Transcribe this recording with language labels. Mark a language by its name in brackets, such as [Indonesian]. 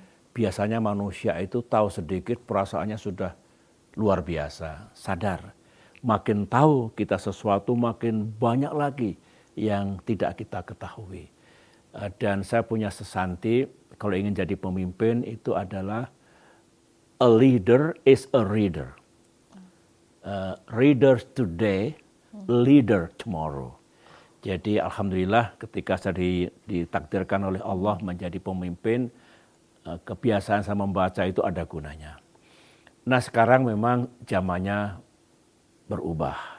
[Indonesian] Biasanya manusia itu tahu sedikit, perasaannya sudah luar biasa, sadar. Makin tahu kita sesuatu, makin banyak lagi yang tidak kita ketahui. Dan saya punya sesanti, kalau ingin jadi pemimpin itu adalah [English] a leader is a reader. Reader today, leader tomorrow. [Indonesian] Jadi alhamdulillah ketika saya ditakdirkan oleh Allah menjadi pemimpin, kebiasaan saya membaca itu ada gunanya. Nah sekarang memang zamannya berubah.